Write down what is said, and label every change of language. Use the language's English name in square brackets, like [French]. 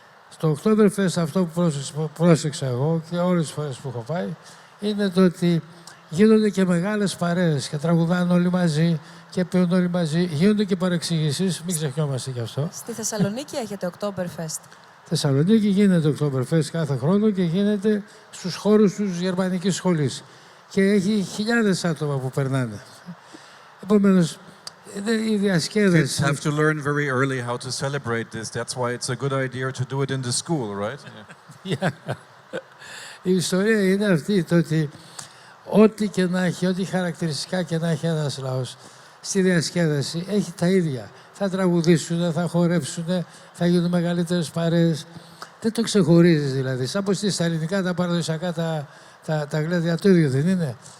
[Greek] Στο Oktoberfest αυτό που πρόσεξα εγώ και όλες τις φορές που έχω πάει είναι το ότι γίνονται και μεγάλες παρέες και τραγουδάνε όλοι μαζί και παίρνουν όλοι μαζί. Γίνονται και παρεξηγήσεις, μην ξεχνιόμαστε γι' αυτό. Στη Θεσσαλονίκη έχετε Oktoberfest. Θεσσαλονίκη γίνεται Oktoberfest κάθε χρόνο και γίνεται στους χώρους της Γερμανικής Σχολής. Και έχει χιλιάδες άτομα που περνάνε. Επομένως, η διασκέδαση. [English] Kids have to learn very early how to celebrate this. That's why it's a good idea to do it in the school, right? Yeah. [Greek] Η ιστορία είναι αυτή, το ότι ό,τι και να έχει, ό,τι χαρακτηριστικά και να έχει ένας λαός, στη διασκέδαση έχει τα ίδια. Θα τραγουδήσουν, θα χορέψουν, θα γίνουν μεγαλύτερες παρέες. Δεν το ξεχωρίζεις δηλαδή. Σαν πως στα ελληνικά τα παραδοσιακά τα γλέντια το ίδιο δεν είναι.